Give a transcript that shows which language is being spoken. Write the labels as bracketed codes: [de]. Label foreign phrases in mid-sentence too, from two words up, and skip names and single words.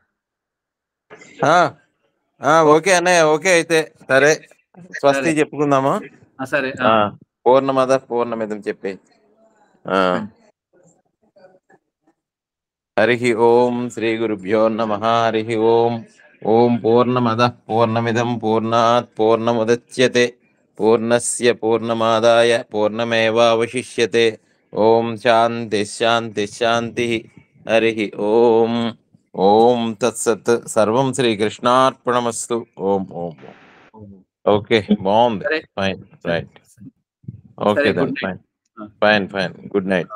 [te] ఓకే అన్నయ్య, ఓకే అయితే సరే, స్వస్తి చెప్పుకుందాము. సరే, [sa] పూర్ణమద పూర్ణమిదం చెప్పి. హరి ఓం శ్రీ గురుభ్యో నమః. హరి ఓం. ఓం పూర్ణమద పూర్ణమిదం పూర్ణాత్ పూర్ణముదచ్యతే పూర్ణస్య పూర్ణమాదాయ పూర్ణమేవావశిష్యతే. ఓం శాంతి శాంతి శాంతి. హరి ఓం. ఓం తత్సత్. సర్వం శ్రీకృష్ణార్పణమస్తు. ఓం ఓం. [te] ఓకే, బాగుంది. [en] fine, right. okay then, fine. good night.